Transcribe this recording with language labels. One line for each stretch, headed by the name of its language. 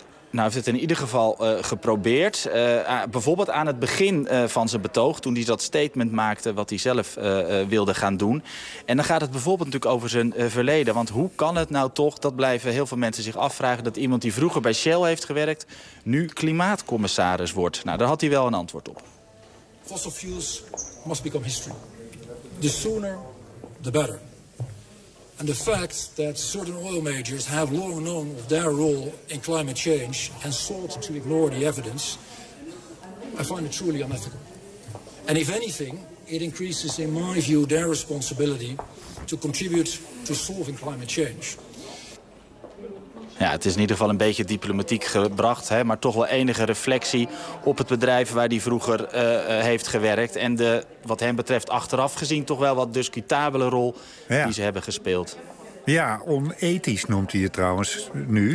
Dutch: Nou, heeft het in ieder geval geprobeerd. Bijvoorbeeld aan het begin van zijn betoog, toen hij dat statement maakte wat hij zelf wilde gaan doen. En dan gaat het bijvoorbeeld natuurlijk over zijn verleden. Want hoe kan het nou toch, dat blijven heel veel mensen zich afvragen, dat iemand die vroeger bij Shell heeft gewerkt nu klimaatcommissaris wordt? Nou, daar had hij wel een antwoord op.
English: Fossil fuels must become history. The sooner, the better. And the fact that certain oil majors have long known of their role in climate change and sought to ignore the evidence, I find it truly unethical. And if anything, it increases, in my view, their responsibility to contribute to solving climate change.
Dutch: Ja, het is in ieder geval een beetje diplomatiek gebracht, hè, maar toch wel enige reflectie op het bedrijf waar hij vroeger heeft gewerkt. En de, wat hem betreft, achteraf gezien toch wel wat discutabele rol die ze hebben gespeeld. Ja, onethisch noemt hij het trouwens nu.